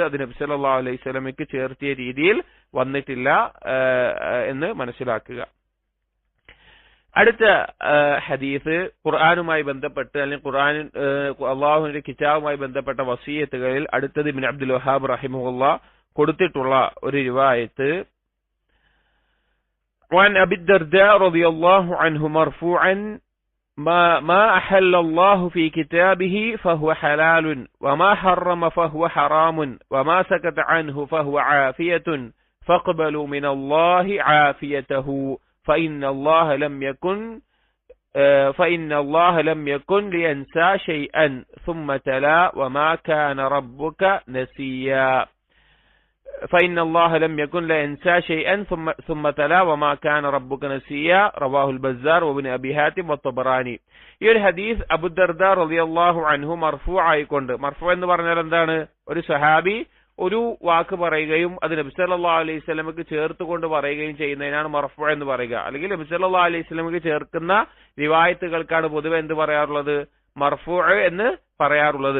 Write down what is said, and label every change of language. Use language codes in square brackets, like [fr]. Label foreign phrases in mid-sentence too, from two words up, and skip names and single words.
[ml] അത് നബി സല്ലല്ലാഹു അലൈഹി വസല്ലമയ്ക്ക് ചേർത്തിയ രീതിയിൽ വന്നിട്ടില്ല എന്ന് മനസ്സിലാക്കുക. അടുത്ത ഹദീസ് ഖുർആനുമായി ബന്ധപ്പെട്ട്, അല്ലെങ്കിൽ അള്ളാഹുവിന്റെ കിതാബുമായി ബന്ധപ്പെട്ട വസിയത്തുകളിൽ അടുത്തത് ഇബ്നു അബ്ദുൽ വഹാബ് റഹിമഹുല്ലാഹ് കൊടുത്തിട്ടുള്ള ഒരു റിവായത്ത്. [ar] وعن أبي الدرداء رضي الله عنه مرفوعا ما أحل الله في كتابه فهو حلال وما حرم فهو حرام وما سكت عنه فهو عافية فاقبلوا من الله عافيته فإن الله لم يكن لينسى شيئا ثم تلا وما كان ربك نسيا فإن الله لم يكن لينسى شيئا ثم تلا وما كان ربك نسيا رواه البزار وابن أبي حاتم والطبراني. [ml] ഈ ഒരു ഹദീസ് അബൂ ദർദാ [ar] رضي الله عنه [ml] മർഫൂ ആയിക്കൊണ്ട്, മർഫൂ എന്ന് പറഞ്ഞാൽ എന്താണ്, ഒരു സഹാബി ഒരു വാക്ക് പറയുകയും അത് നബി സല്ലല്ലാഹു അലൈഹി വസല്ലമക്ക് ചേർത്തുകൊണ്ട് പറയുകയും ചെയ്യുന്നതിനാണ് മർഫൂ എന്ന് പറയുക. അല്ലെങ്കിൽ നബി സല്ലല്ലാഹു അലൈഹി വസല്ലമക്ക് ചേർക്കുന്ന റിവായത്തുകൾക്കാണ് പൊതുവെ എന്ത് പറയാറുള്ളത്, മർഫൂ എന്ന് പറയാറുള്ളത്.